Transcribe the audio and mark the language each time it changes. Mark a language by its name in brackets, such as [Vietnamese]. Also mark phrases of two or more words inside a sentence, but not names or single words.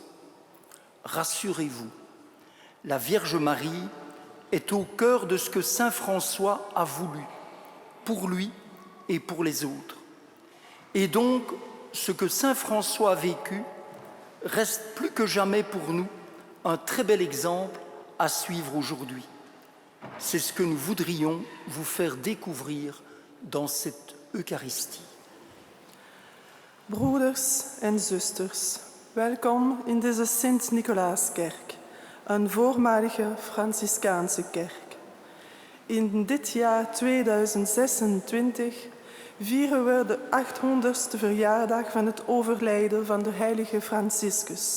[French] Rassurez-vous, la Vierge Marie est au cœur de ce que Saint François a voulu, pour lui et pour les autres. Et donc, ce que Saint François a vécu reste plus que jamais pour nous un très bel exemple à suivre aujourd'hui. C'est ce que nous voudrions vous faire découvrir dans cette Eucharistie. [Dutch] Broeders en zusters, welkom in deze Sint-Nicolaaskerk, een voormalige Franciscaanse kerk. In dit jaar 2026 vieren we de 800ste verjaardag van het overlijden van de heilige Franciscus.